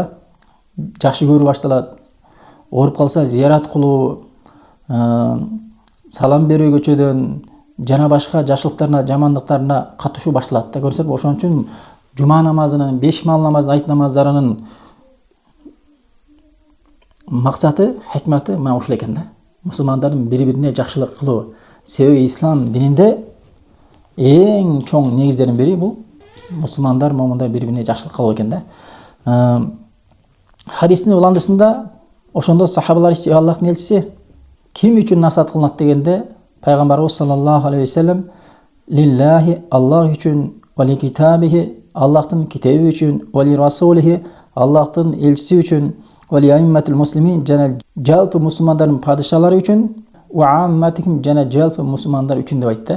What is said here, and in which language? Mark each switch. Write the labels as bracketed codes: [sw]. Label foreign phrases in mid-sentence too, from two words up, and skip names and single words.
[uz] Yaxshi ko'rib boshlanadi. O'rib qolsa ziyorat qilib, salom berib o'tishdan jana boshqa yaxshiliklarga, jamonliklarga qatnashuv boshlanadi. Ko'rsat, o'shaning uchun juma namozining, 5 ming namoz, ayt namozlarining [ky] максаты, хикматы мына ушул экен да. Мусулмандардын бири-бирине жакшылык кылуу. Себеби ислам дининде эң чоң негиздердин бири бул мусулмандар, момундар бири-бирине жакшылык кылуу экен да. Хадистин уландысында ошондо сахабалар Аллахтын элчиси ким үчүн насаат кылынат дегенде пайгамбарыбыз [ar] صلى الله عليه وسلم لله [ky] Аллах үчүн, [ar] ولكتابه [ky] Аллахтын китеби үчүн, [ar] ولرسوله [ky] Аллахтын элчиси үчүн, [ar] ولأئمة المسلمين [ky] жана жалпы мусулмандардын падышалары үчүн, [ar] وعامتهم [ky] жана жалпы мусулмандар үчүн деп айтты.